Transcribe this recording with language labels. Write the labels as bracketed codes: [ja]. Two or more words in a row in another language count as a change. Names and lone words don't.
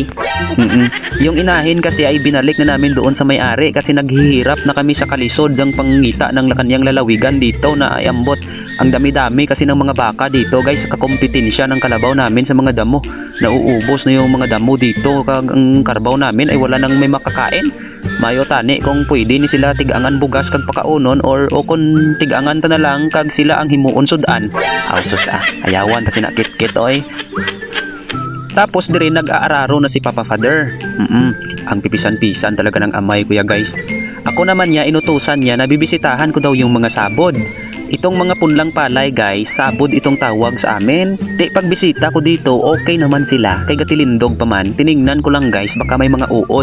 [tl] Yung inahin kasi ay binalik na namin doon sa may-ari kasi naghihirap na kami sa [hil] kalisod sang pangita [tl] ng kanyang lalawigan dito na ay ambot. Ang dami-dami kasi ng mga baka dito guys, kakompetensya ng kalabaw namin sa mga damo. Nauubos na yung mga damo dito kag ang karabaw namin ay wala nang may makakain. [hil] Mayo tani kung pwede ni sila tigangan bugas kag pakaunon or o kung tigangan ta na lang kag sila ang himuon sudan. Sus ayawan ta sinakit-kit oy. [tl] Tapos dire nag-aararo na si Papa Father. Ang pipisan-pisan talaga ng amay kuya guys. Ako naman niya inutusan niya na bibisitahan ko daw yung mga sabod. Itong mga punlang palay guys, sabod itong tawag sa amin. Pagbisita ko dito, okay naman sila. [hil] Kay gatilindog pa man, [tl] tiningnan ko lang guys, baka may mga uod.